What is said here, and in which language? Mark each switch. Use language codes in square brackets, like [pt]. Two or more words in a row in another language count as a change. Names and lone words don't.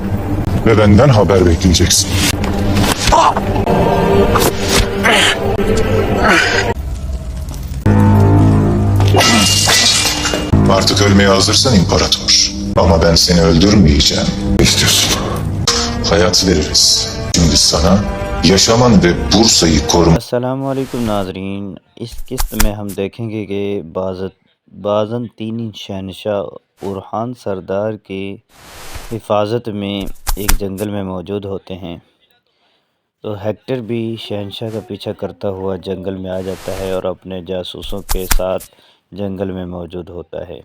[tr] Ve benden haber bekleyeceksin. Artık ölmeye hazırsan imparator. Ama ben seni öldürmeyeceğim. Ne istiyorsun? Hayat veririz. Şimdi sana yaşaman ve Bursa'yı koruman. [ur] السلام علیکم ناظرین۔ اس قسط میں ہم دیکھیں گے کہ بازنطینی شہنشاہ اورحان سردار کی حفاظت میں ایک جنگل میں موجود ہوتے ہیں. تو ہیکٹر بھی شہنشاہ کا پیچھا کرتا ہوا جنگل میں آ جاتا ہے اور اپنے جاسوسوں کے ساتھ جنگل میں موجود ہوتا ہے.